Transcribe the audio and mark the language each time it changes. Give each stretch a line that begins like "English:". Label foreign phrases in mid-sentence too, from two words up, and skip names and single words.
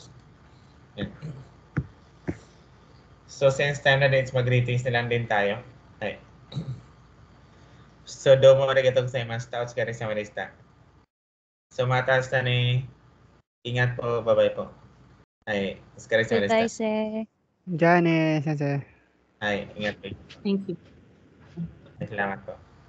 Filipino: Yan. So, since time na din, mag-greetings na lang din tayo. Ay. So,
Japanese: どうもありがとうございます. Ta お疲れ様でした.
Filipino: So, mataas na ni. Ingat po. Bye-bye po. Ay,
Japanese: お疲れ様でした. じゃね、先生.
Filipino: Ay, ingat po.
English: Thank you.
Filipino: Salamat po.